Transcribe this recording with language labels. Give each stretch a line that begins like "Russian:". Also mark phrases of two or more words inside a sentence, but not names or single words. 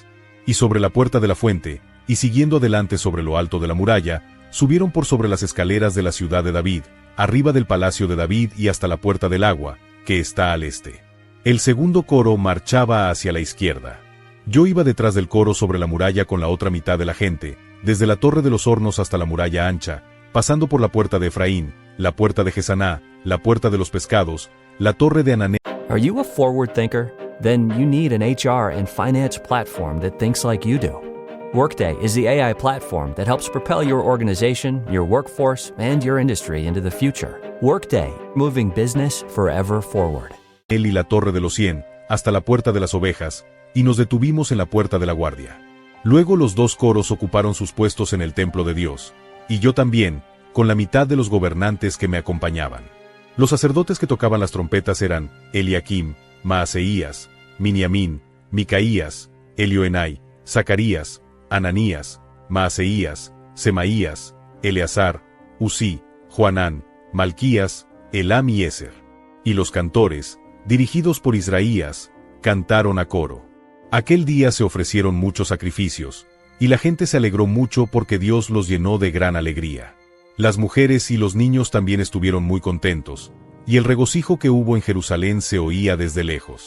Spanish: Y sobre la puerta de la fuente, y siguiendo adelante sobre lo alto de la muralla, subieron por sobre las escaleras de la ciudad de David, arriba del palacio de David y hasta la puerta del agua, que está al este. El segundo coro marchaba hacia la izquierda. Yo iba detrás del coro sobre la muralla con la otra mitad de la gente, desde la torre de los hornos hasta la muralla ancha, pasando por la puerta de Efraín, la puerta de Gesaná, la puerta de los pescados, la torre de Anané.
English: Are you a forward thinker? Then you need an HR and finance platform that thinks like you do. Workday is the AI platform that helps propel your organization, your workforce, and your industry into the future. Workday, moving business forever forward.
Spanish: Él y la torre de los 100, hasta la puerta de las ovejas, y nos detuvimos en la puerta de la guardia. Luego los 2 coros ocuparon sus puestos en el templo de Dios, y yo también, con la mitad de los gobernantes que me acompañaban. Los sacerdotes que tocaban las trompetas eran Eliakim, Maaseías, Miniamín, Micaías, Elioenai, Zacarías, Ananías, Maaseías, Semaías, Eleazar, Usí, Joanán, Malquías, Elam y Eser. Y los cantores, dirigidos por Israías, cantaron a coro. Aquel día se ofrecieron muchos sacrificios, y la gente se alegró mucho porque Dios los llenó de gran alegría. Las mujeres y los niños también estuvieron muy contentos, y el regocijo que hubo en Jerusalén se oía desde lejos.